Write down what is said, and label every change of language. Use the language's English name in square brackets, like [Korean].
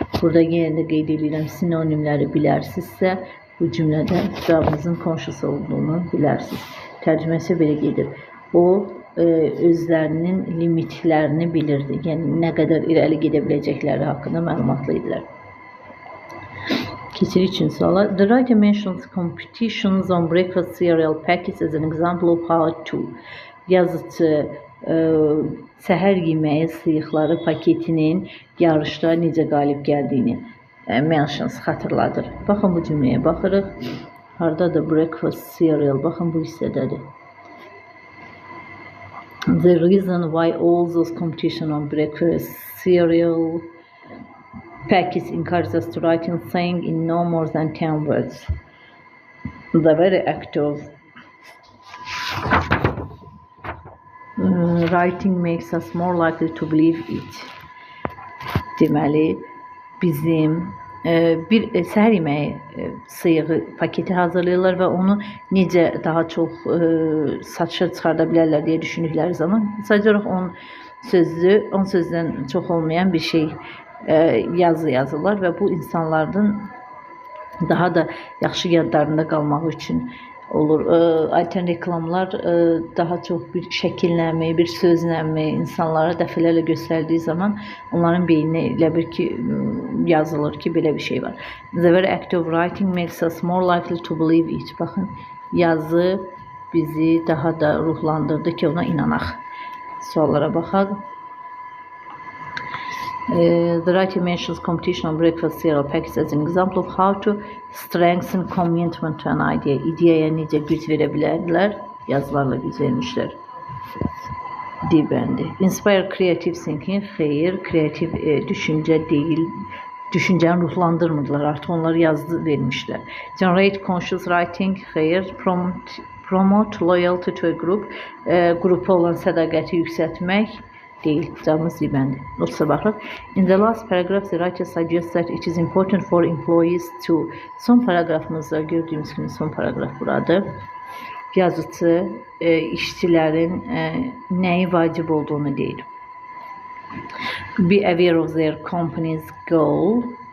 [Azerbaijani] Burada yenə də qeyd edirəm, sinonimləri bilərsinizsə, bu cümlədə cavabınızın conscious olduğunu bilərsiniz. Tərcüməsi belə gedir. O, özlərinin limitlərini bilirdi. Yəni, nə qədər irəli gedə biləcəkləri haqqında məlumatlı idilər. Keçirik üçün suala. [English] The writer mentions competitions on breakfast cereal packets as an example of how to. [Azerbaijani] Yazıcı səhər yeməyi sıyıqları paketinin yarışda necə qalib gəldiyini [English] mentions [Azerbaijani] xatırladır. Baxın bu cümləyə baxırıq. Hardadır breakfast cereal? Baxın bu hissədədir. [English] The reason why all those competition on breakfast cereal packets encourage us to write in saying in no more than 10 words. The very act of writing makes us more likely to believe it. [Azerbaijani] Deməli, bizim bir səhər yeməyi sıyığı paketi hazırlayırlar və onu necə daha çox satışa çıxarda bilərlər deyə düşündükləri zaman sadəcə olaraq 10 sözdən çox olmayan bir şey yazırlar və bu insanların daha da yaxşı yadlarında qalmaq üçün olur. Altern reklamlar daha çox bir şəkillənməyi, bir sözlənməyi insanlara dəfələrlə göstərdiyi zaman onların beyninə elə bir ki yazılır ki, belə bir şey var. [English] The very act of writing makes us more likely to believe it. [Azerbaijani] Baxın, yazı bizi daha da ruhlandırdı ki, ona inanaq. Suallara baxaq. [English] The writer mentions competition on breakfast cereal packets as an example of how to strengthen commitment to an idea. [Azerbaijani] İdeaya necə güc verə bilərlər? Yazılarla güc vermişlər. D bəndi. [English] Inspire creative thinking. [Azerbaijani] Xeyr, kreativ düşüncə deyil. Düşüncəni ruhlandırmırdılar. Artıq onları yazdı vermişlər. [English] Generate conscious writing. [Azerbaijani] Xeyr. [English] Promote loyalty to a group. [Azerbaijani] Qrupa olan sədaqəti yüksəltmək. Değil, cevabımız bəndi. Notsa baxaq. [English] In the last paragraph, the writer suggests that it is important for employees to... [Azerbaijani] Son paragrafımızda gördüğümüz kimi son paragraf buradır. Yazıcı işçilərin nəyi vacib olduğunu deyir. [English] Be aware of their company's goal.